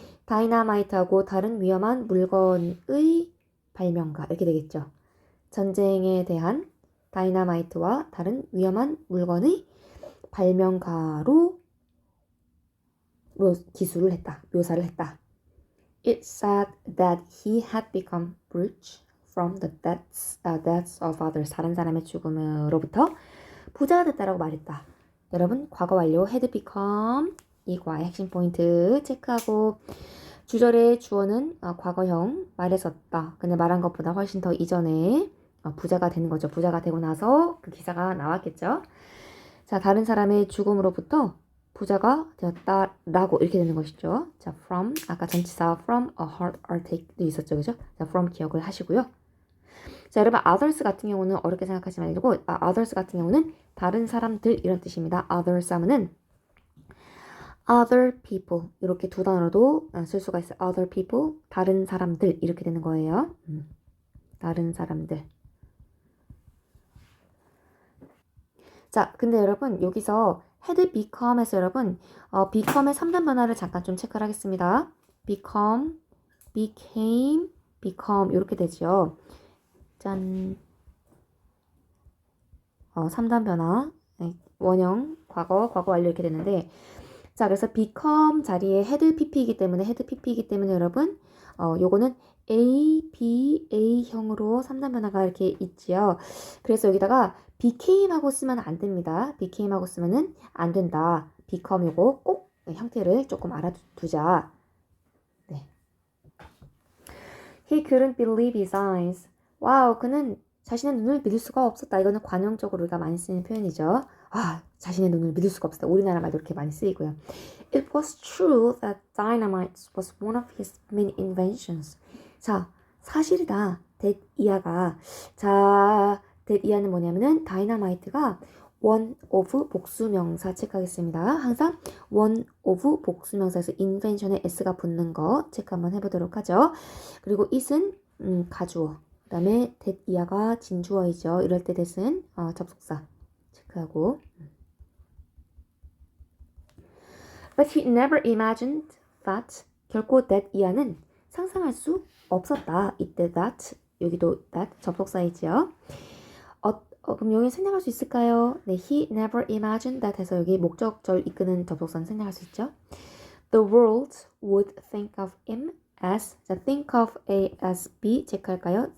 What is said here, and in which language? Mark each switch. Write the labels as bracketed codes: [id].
[ko] 다이나마이트하고 다른 위험한 물건의 발명가 이렇게 되겠죠. 전쟁에 대한 다이나마이트와 다른 위험한 물건의 발명가로 기술을 했다. 묘사를 했다. [en] It said that he had become rich from the deaths of others. [ko] 다른 사람의 죽음으로부터 부자가 됐다라고 말했다. 여러분 과거 완료 had become 이과의 핵심 포인트 체크하고 주절의 주어는 과거형 말했었다. 근데 말한 것보다 훨씬 더 이전에 부자가 되는 거죠. 부자가 되고 나서 그 기사가 나왔겠죠. 자 다른 사람의 죽음으로부터 부자가 되었다라고 이렇게 되는 것이죠. 자, from 아까 전치사 [en] from a heart attack [ko] 도 있었죠, 그죠? 자, from 기억을 하시고요. 자, 여러분 others 같은 경우는 어렵게 생각하지 말고 others 같은 경우는 다른 사람들 이런 뜻입니다. others 하면은 other people 이렇게 두 단어로도 쓸 수가 있어요. other people 다른 사람들 이렇게 되는 거예요. 다른 사람들. 자, 근데 여러분 여기서 had become에서 여러분 become의 3단 변화를 잠깐 좀 체크를 하겠습니다. [en] become, became, become [ko] 이렇게 되죠. 짠. 3단 변화 원형, 과거 완료 이렇게 되는데 자, 그래서 become 자리에 had pp이기 때문에 여러분, 요거는 A, B, A형으로 3단 변화가 이렇게 있지요. 그래서 여기다가 became하고 쓰면 안 됩니다. became하고 쓰면은 안 된다. become 요거 꼭 형태를 조금 알아두자. 네. [en] He couldn't believe his eyes. [ko] 와우, 그는 자신의 눈을 믿을 수가 없었다. 이거는 관용적으로 우리가 많이 쓰는 표현이죠. 아, 자신의 눈을 믿을 수가 없었다. 우리나라 말도 이렇게 많이 쓰이고요. [en] It was true that dynamite was one of his main inventions. [ko] 자, 사실이다. that 이하가. 자, that 이하는 뭐냐면은 다이너마이트가 one of 복수명사 체크하겠습니다. 항상 one of 복수명사에서 invention에 s가 붙는 거 체크 한번 해보도록 하죠. 그리고 it은 가주어. 그 다음에 that 이하가 진주어이죠. 이럴 때 that은 접속사 체크하고. [en] But he never imagined that. [ko] 결코 that 이하는 상상할 수 없었다. 이때 that, 여기도 that 접속사이지요. 그럼 여기 생략할 수 있을까요? 네, [en] he never imagined that [ko] 해서 여기 목적절 이끄는 접속사는 생략할 수 있죠. [en] The world would think of him as, [ko] 자, [en] think of A as B [ko] 체크할까요?